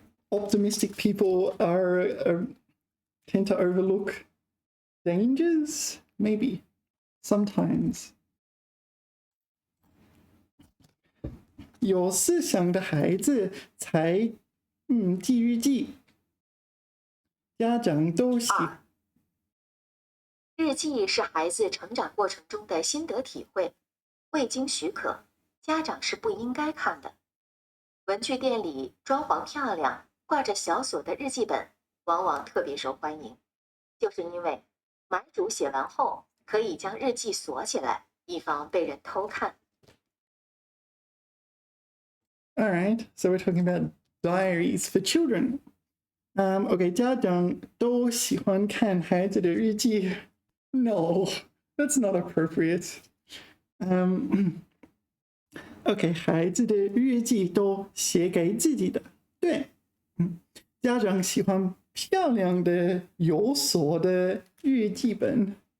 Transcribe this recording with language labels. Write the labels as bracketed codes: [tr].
[en] Optimistic people tend to overlook dangers, maybe, sometimes. [zh] 有思想的孩子才记日记，家长都喜。日记是孩子成长过程中的心得体会，未经许可，家长是不应该看的。文具店里装潢漂亮、挂着小锁的日记本，往往特别受欢迎，就是因为买主写完后可以将日记锁起来，以防被人偷看。 [en] All right, so we're talking about diaries for children. Okay, [zh] 家长都喜欢看孩子的日记。 [en] No, that's not appropriate. Okay, [zh] 孩子的日记都写给自己的。对，家长喜欢漂亮的有锁的日记本。